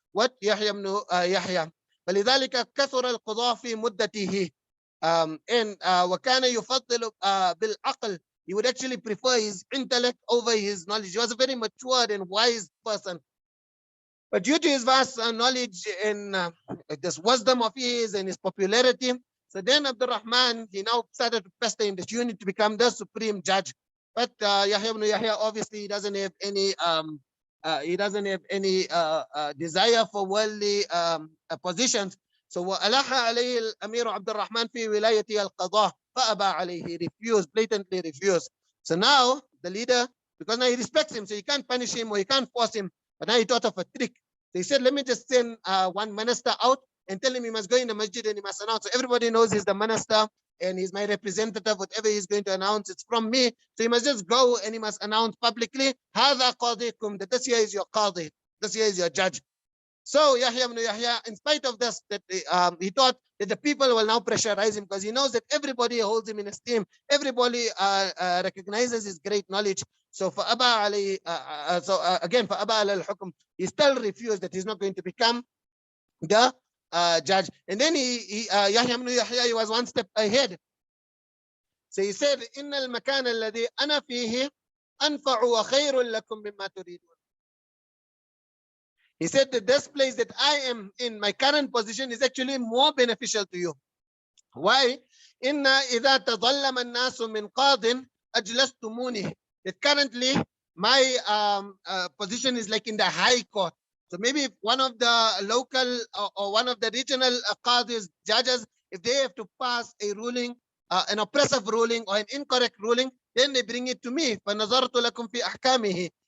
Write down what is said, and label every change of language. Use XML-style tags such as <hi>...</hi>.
<ar>What يحيى بن يحيى. فلذلك كثر القضاء في مدته. And وكان يفضل بالعقل.</ar> <en>He would actually prefer his intellect over his knowledge. He was a very matured and wise person. But due to his vast knowledge and this wisdom of his and his popularity, so then Abdul Rahman, he now started to pester him that you need to become the supreme judge. But Yahya ibn Yahya, obviously, he doesn't have any desire for worldly positions.</en> <ar>So وألح عليه الأمير عبد الرحمن في ولايته القضاء فأبى عليه.</ar> <en>He refused, blatantly refused. So now the leader, because now he respects him, so he can't punish him or he can't force him. But now he thought of a trick. So he said, let me just send one minister out and tell him he must go in the masjid and he must announce. So everybody knows he's the minister and he's my representative. Whatever he's going to announce, it's from me. So he must just go and he must announce publicly,</en> <ar>هذا قاضيكم,</ar> <en>that this here is your qadi, this here is your judge. So Yahya ibn Yahya, in spite of this, that he thought that the people will now pressurize him because he knows that everybody holds him in esteem. Everybody recognizes his great knowledge.</en> <ar>So فأبى عليه, again فأبى على الحكم.</ar> <en>He still refused that he's not going to become the judge. And then Yahya ibn Yahya, he was one step ahead. So he said,</en> <ar>إن المكان الذي أنا فيه أنفع وخير لكم مما تريدون.</ar> <en>He said that this place that I am in, my current position, is actually more beneficial to you. Why?</en> <ar>إن إذا تظلم الناس من قاض أجلستموني.</ar> <en>That currently my position is like in the high court. So maybe if one of the local or one of the regional qadis, judges, if they have to pass a ruling, an oppressive ruling or an incorrect ruling, then they bring it to me.</en> <ar>فَنَظَرْتُ لَكُمْ فِي أَحْكَامِهِ.</ar>